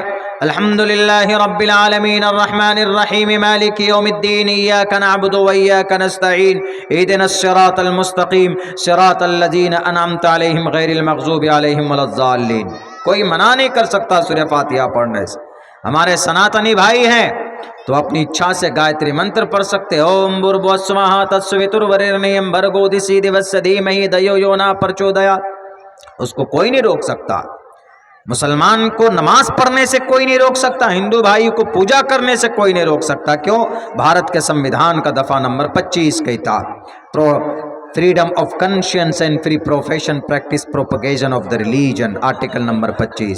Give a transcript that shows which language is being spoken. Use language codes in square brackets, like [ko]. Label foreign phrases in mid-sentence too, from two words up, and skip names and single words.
[ar] الحمدللہ رب العالمین الرحمن الرحیم مالک یوم الدین ایاک نعبد و ایاک نستعین اہدنا الصراط المستقیم صراط الذین انعمت علیہم غیر المغضوب علیہم ولا الضالین۔ [ur] کوئی منع نہیں کر سکتا سورہ فاتحہ پڑھنے سے۔ ہمارے سناتنی بھائی ہیں تو اپنی اچھا سے گایتری منتر پڑھ سکتے، [sa] ॐ भूर्भुवःस्वः तत्सवितुर्वरेण्यं भर्गो देवस्य धीमहि धियो यो नः प्रचोदयात्, [ur] اس کو کوئی نہیں روک سکتا۔ مسلمان کو نماز پڑھنے سے کوئی نہیں روک سکتا، ہندو بھائی کو پوجا کرنے سے کوئی نہیں روک سکتا۔ کیوں؟ بھارت کے سمویدھان کا دفعہ نمبر 25 کہی تھا، [en] freedom of conscience and free profession practice propagation of the religion, Article Number [ur] 25۔